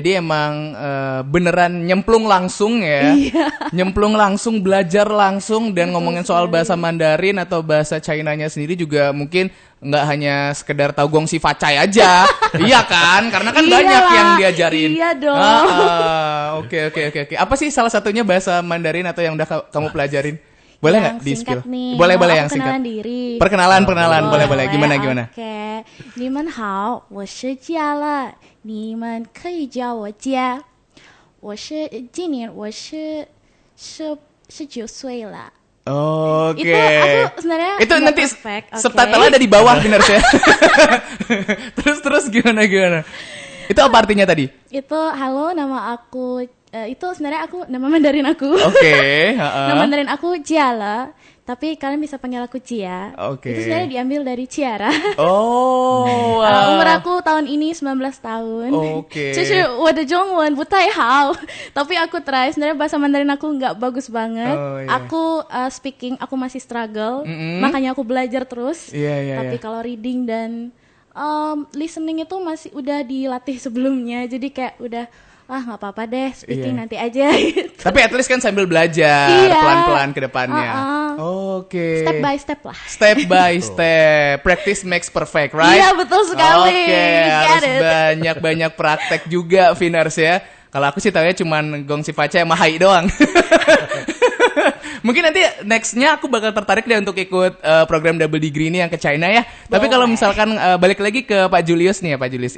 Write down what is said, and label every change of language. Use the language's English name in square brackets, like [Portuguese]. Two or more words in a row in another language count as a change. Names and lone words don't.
[Indonesian] Jadi emang beneran nyemplung langsung ya, nyemplung langsung, belajar langsung dan ngomongin soal bahasa Mandarin atau bahasa China-nya sendiri juga mungkin nggak hanya sekedar tahu [Chinese] 恭喜发财 [Indonesian] aja, iya kan? Karena kan banyak Iyalah, yang diajarin. iya dong. Oke. Apa sih salah satunya bahasa Mandarin atau yang udah kamu pelajarin? Boleh nggak Yang di singkat spill? nih. Boleh Mau yang aku singkat. kenalan diri. Perkenalan, boleh. Gimana? Oke. [Chinese] 你们好，我是佳乐，你们可以叫我佳。今年我是19岁了。 [Indonesian] Oke. Itu aku sebenarnya itu nggak nanti perfect, oke. subtitle ada di bawah bener ya. terus gimana? Itu apa artinya tadi? Itu halo, nama aku itu sebenarnya aku nama Mandarin aku. Oke, Nama Mandarin aku Ciala, tapi kalian bisa panggil aku Cia. Oke. Itu sebenarnya diambil dari Ciara. Oh, wow. Umur aku tahun ini 19 tahun. Oke. [Chinese] 就是我的中文不太好， [Indonesian] tapi aku try. Sebenarnya bahasa Mandarin aku nggak bagus banget. Oh, iya. Aku speaking aku masih struggle, makanya aku belajar terus. Iya. Tapi kalau reading dan listening itu masih udah dilatih sebelumnya, jadi kayak udah nggak apa-apa deh, speaking Iya. nanti aja. Gitu. Tapi [English] at least [Indonesian] kan sambil belajar Iya. pelan-pelan ke depannya. Oke. [English] Step by step lah. Step by step. Practice makes perfect, right? [Indonesian] Iya, betul sekali. Oke, [English] Get [Indonesian] harus [English] it. [Indonesian] banyak-banyak praktek juga, Finars ya. Kalau aku sih taunya cuman [Chinese] 恭喜发财 [Indonesian] sama hai doang. Mungkin nanti nextnya aku bakal tertarik deh untuk ikut program [English] double degree [Indonesian] ini yang ke China ya. Tapi kalau misalkan balik lagi ke Pak Julius nih ya Pak Julius.